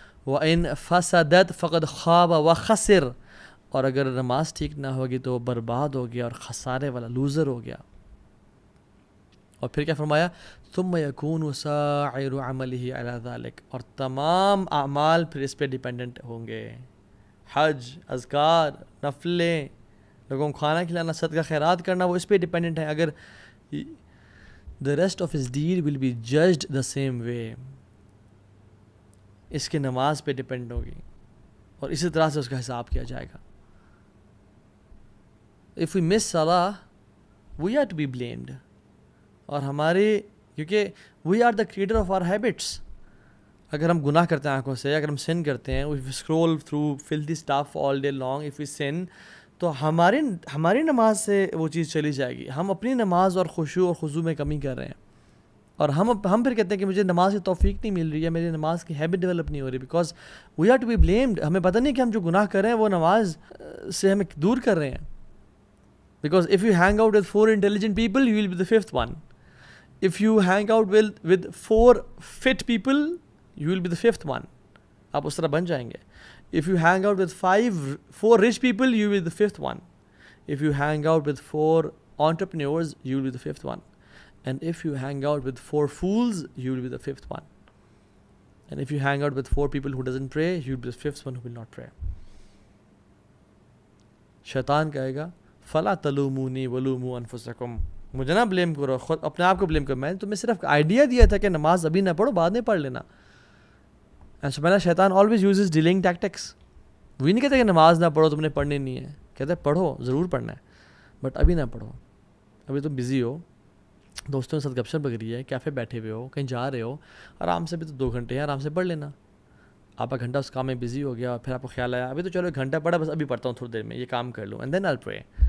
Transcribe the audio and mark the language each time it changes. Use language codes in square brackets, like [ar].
[ar] وإن فسدت فقد خاب وخسر. [ur] اور اگر نماز ٹھیک نہ ہوگی تو وہ برباد ہو گیا اور خسارے والا لوزر ہو گیا. اور پھر کیا فرمایا, [ar] ثم يكون سائر عمله على ذلك. [ur] اور تمام اعمال پھر اس پہ ڈیپینڈنٹ ہوں گے. حج, اذکار, نفلیں, لوگوں کو کھانا کھلانا, صدقہ خیرات کرنا, وہ اس پہ ڈیپینڈنٹ ہے. [en] اگر the rest of his deed will be judged the same way. [ur] اس کی نماز پہ ڈیپینڈ ہوگی اور اسی طرح سے اس کا حساب کیا جائے گا. [en] if we miss salah, we are to be blamed. [ur] اور ہمارے کیونکہ [en] we are the creator of our habits. [ur] اگر ہم گناہ کرتے ہیں آنکھوں سے, اگر ہم sin کرتے ہیں, [en] if we scroll through filthy stuff all day long, if we sin, [ur] تو ہماری نماز سے وہ چیز چلی جائے گی. ہم اپنی نماز اور خشوع اور خضوع میں کمی کر رہے ہیں, اور ہم پھر کہتے ہیں کہ مجھے نماز کی توفیق نہیں مل رہی ہے, میری نماز کی ہیبٹ ڈیولپ نہیں ہو رہی, [en] Because we are to be blamed. [ur] ہمیں پتہ نہیں کہ ہم جو گناہ کر رہے ہیں وہ نماز سے ہمیں دور کر رہے ہیں. [en] Because if you hang out with 4 intelligent people, you will be the 5th one. If you hang out with 4 fit people, you will be the 5th one. [ur] آپ اس طرح بن جائیں گے. [en] If you hang out with 4 rich people, you will be the 5th one. If you hang out with 4 entrepreneurs, you will be the 5th one. And if you hang out with 4 fools, you will be the 5th one. And if you hang out with 4 people who doesn't pray, you will be the 5th one who will not pray. [ur] شیطان کہے گا [ar] فَلَا تَلُومُونِي وَلُومُوا أَنفُسَكُمْ, [ur] مجھے نہ blame کرو, خود اپنے آپ کو بلیم کرو. میں نے تمہیں صرف آئیڈیا دیا تھا کہ نماز ابھی نہ پڑھو, بعد میں پڑھ لینا. [en] And سبحان شیطان always uses delaying tactics. [ur] وہ نہیں کہتے کہ نماز نہ پڑھو, تم نے پڑھنی نہیں ہے. کہتے ہیں پڑھو, ضرور پڑھنا ہے, بٹ ابھی نہ پڑھو, ابھی تم بزی ہو, دوستوں کے ساتھ گپ شپ لگ رہی ہے, کیفے بیٹھے ہوئے ہو, کہیں جا رہے ہو, آرام سے بھی تو 2 گھنٹے ہیں, آرام سے پڑھ لینا. آپ کا گھنٹہ اس کام میں بزی ہو گیا, اور پھر آپ کو خیال آیا ابھی تو چلو 1 گھنٹہ پڑھا, بس ابھی پڑھتا ہوں تھوڑی دیر میں, یہ کام کر لوں, [en] And then I pray.